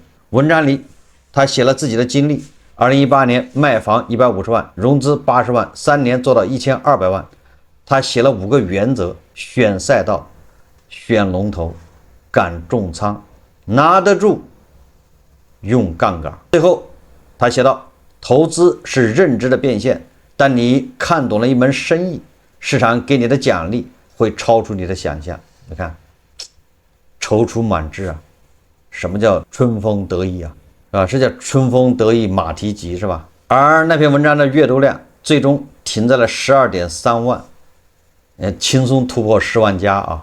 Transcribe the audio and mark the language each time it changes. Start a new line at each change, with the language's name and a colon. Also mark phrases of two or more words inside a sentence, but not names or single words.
Chinese: 文章裡他寫了自己的經歷，2018年賣房150萬，融資80萬，3年做到1200萬。他寫了5個原則：選賽道、選龍頭、敢重倉、拿得住、用槓桿。最後他寫道，投資是認知的變現，但你看懂了一門生意，市场給你的獎勵會超出你的想象。你看，躊躇滿志啊！什麼叫春風得意啊？是叫春風得意馬蹄疾是吧？而那篇文章的閱讀量最終停在了12.3萬，輕鬆突破10萬加啊！